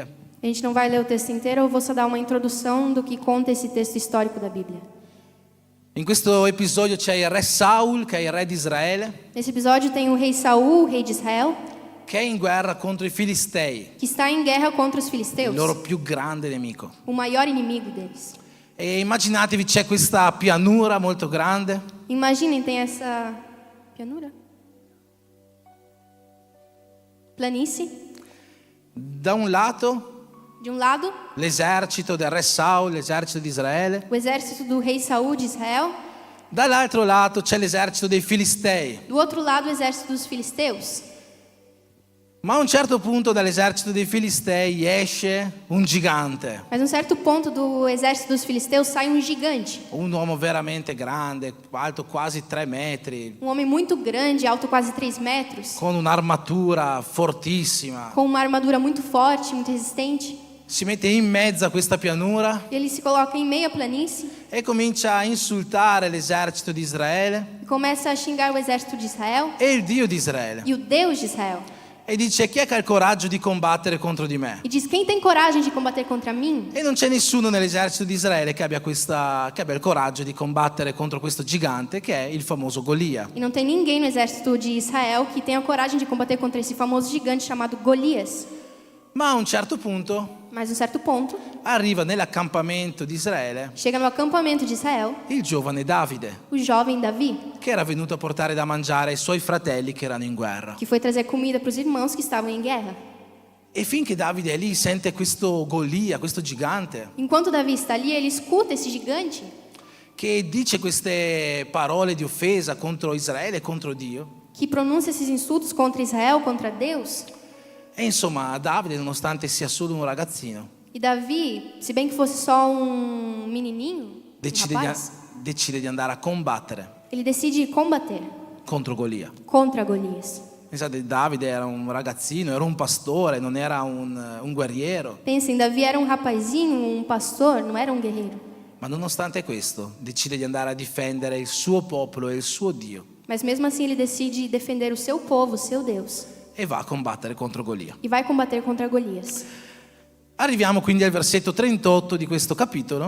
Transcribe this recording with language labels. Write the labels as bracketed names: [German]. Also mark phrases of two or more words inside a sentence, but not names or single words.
[Portuguese] A gente não vai ler o texto inteiro, eu vou só dar uma introdução do que conta esse texto histórico da Bíblia. [Italian] In questo episodio c'è il re Saul, che è il re di Israele, [Portuguese] Nesse episódio tem o rei Saul, o rei de Israel, [Italian] che è in guerra contro i Filistei, [Portuguese] que está em guerra contra os il filisteus, [Italian] loro più grande nemico. [Portuguese] o maior inimigo deles. [Italian] E immaginatevi c'è questa pianura molto grande, [Portuguese] Imaginem, tem essa pianura, planície, [Italian] da un lato [Portuguese] de um lado [Italian] l'esercito del re Saul, l'esercito di Israele, [Portuguese] o exército do rei Saul de Israel, [Italian] dall'altro lato c'è l'esercito dei Filistei. [Portuguese] do outro lado o exército dos filisteus. [Italian] Ma a un certo punto dall'esercito dei Filistei esce un gigante, [Portuguese] Mas a um certo ponto do exército dos filisteus sai um gigante. [Italian] un uomo veramente grande, alto quasi 3 metri, [Portuguese] Um homem muito grande, alto quase 3 metros, [Italian] con un'armatura fortissima. [Portuguese] com uma armadura muito forte, muito resistente. [Italian] Si mette in mezzo a questa pianura [Portuguese] E ele se coloca em meio à planície [Italian] e comincia a insultare l'esercito di Israele [Portuguese] e começa a xingar o exército de Israel [Italian] e il Dio di Israele. [Portuguese] e o Deus de Israel. [Italian] E dice: chi è che ha il coraggio di combattere contro di me? [Portuguese] E diz: quem tem coragem de combater contra mim? [Italian] E non c'è nessuno nell'esercito di Israele che abbia il coraggio di combattere contro questo gigante che è il famoso Golia. [Portuguese] E não tem ninguém no exército de Israel que tenha coragem de combater contra esse famoso gigante chamado Golias. [Italian] Ma a un certo punto [Portuguese] Mas a um certo ponto, [Italian] arriva nell'accampamento di Israele [Portuguese] chega no acampamento de Israel [Italian] il giovane Davide, [Portuguese] o jovem Davi, [Italian] che era venuto a portare da mangiare ai suoi fratelli che erano in guerra. [Portuguese] que foi trazer comida para os irmãos que estavam em guerra. [Italian] E finché Davide è lì, sente questo Golia, questo gigante, [Portuguese] Enquanto Davi está ali, ele escuta esse gigante [Italian] che dice queste parole di offesa contro Israele e contro Dio. [Portuguese] que pronuncia esses insultos contra Israel, contra Deus. [Italian] E insomma, Davide, nonostante sia solo un ragazzino, [Portuguese] E Davi, se bem que fosse só um menininho, rapaz, [Italian] decide di andare a combattere [Portuguese] ele decide combater [Italian] contro Golia. [Portuguese] contra Golias. [Italian] Pensate, Davide era un ragazzino, era un pastore, non era un guerriero, [Portuguese] Pensem, Davi era um rapazinho, um pastor, não era um guerreiro. [Italian] ma nonostante questo decide di andare a difendere il suo popolo e il suo Dio [Portuguese] Mas mesmo assim ele decide defender o seu povo, o seu Deus. [Italian] e va a combattere contro Golia. [Portuguese] E vai combater contra Golias. [Italian] Arriviamo quindi al versetto 38 di questo capitolo,